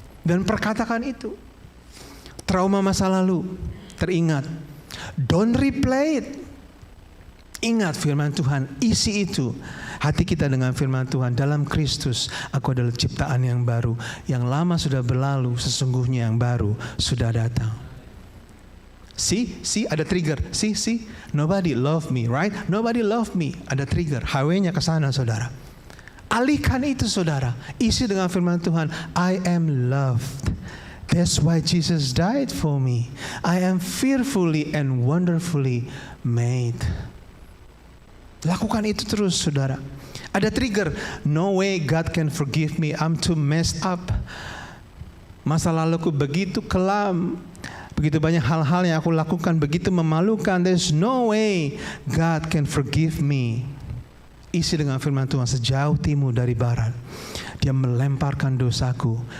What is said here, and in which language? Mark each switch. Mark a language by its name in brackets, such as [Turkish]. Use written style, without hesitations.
[Indonesian] Dan perkatakan itu. Trauma masa lalu teringat. [English] Don't replay it. [Indonesian] Ingat firman Tuhan, isi itu. Hati kita dengan firman Tuhan, dalam Kristus aku adalah ciptaan yang baru. Yang lama sudah berlalu, sesungguhnya yang baru sudah datang. See, ada trigger. [English] See, nobody love me, right? Nobody love me. [Indonesian] Ada trigger. Highway-nya ke sana, saudara. Alihkan itu, saudara. Isi dengan firman Tuhan. [English] I am loved. That's why Jesus died for me. I am fearfully and wonderfully made. [Indonesian] Lakukan itu terus, saudara. Ada trigger. [English] No way God can forgive me. I'm too messed up. [Indonesian] Masa laluku begitu kelam. Begitu banyak hal-hal yang aku lakukan begitu memalukan. [English] There's no way God can forgive me. [Indonesian] Isi dengan firman Tuhan, sejauh timur dari barat Dia melemparkan dosaku.